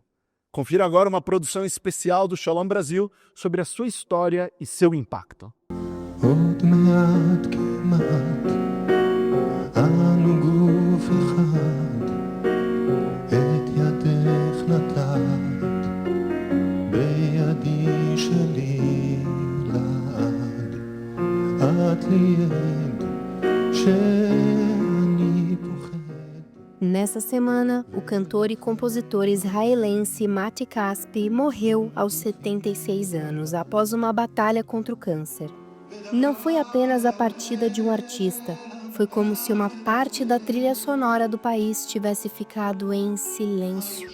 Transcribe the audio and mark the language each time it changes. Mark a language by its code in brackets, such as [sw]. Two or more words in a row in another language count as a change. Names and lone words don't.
[pt] Confira agora uma produção especial do Shalom Brasil sobre a sua história e seu impacto. [he] עוד מעט כמעט אנו גוף אחד את ידך נטעת בידי שלי לעד את לי עד שאני פוחד. [pt] Nessa semana, o cantor e compositor israelense Mati Caspi morreu aos 76 anos após uma batalha contra o câncer. Não foi apenas a partida de um artista, foi como se uma parte da trilha sonora do país tivesse ficado em silêncio.